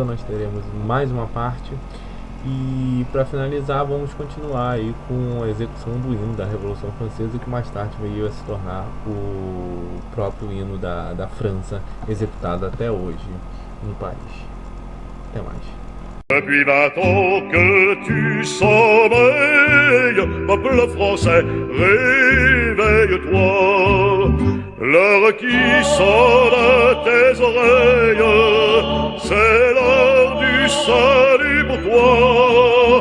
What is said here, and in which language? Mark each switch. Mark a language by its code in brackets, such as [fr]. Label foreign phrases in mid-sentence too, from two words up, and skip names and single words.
[pt] Nós teremos mais uma parte, e para finalizar vamos continuar aí com a execução do hino da Revolução Francesa, que mais tarde veio a se tornar o próprio hino da França, executado até hoje no país. Até mais. [fr] Depuis 20 ans que tu sommeilles, peuple français, réveille-toi. L'heure qui sonne à tes oreilles, c'est l'heure du salut pour toi.